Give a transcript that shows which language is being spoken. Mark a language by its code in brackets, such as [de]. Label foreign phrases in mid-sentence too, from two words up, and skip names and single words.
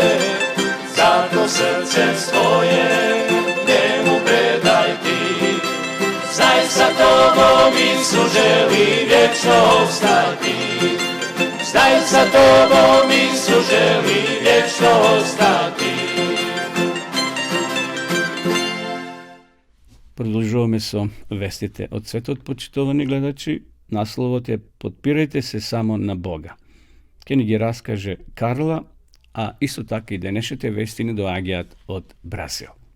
[hr] Zato srce svoje njemu predaj ti. Znaj sa tobom Isus želi vječno ostati. Znaj sa tobom Isus želi vječno ostati. [mk] Продолжуваме со вестите од светот, почитувани гледачи. Насловот е "Подпирајте се само на Бога". Ке ни ги раскаже Карла, а исто така и денешните вести ни доаѓаат од Бразил.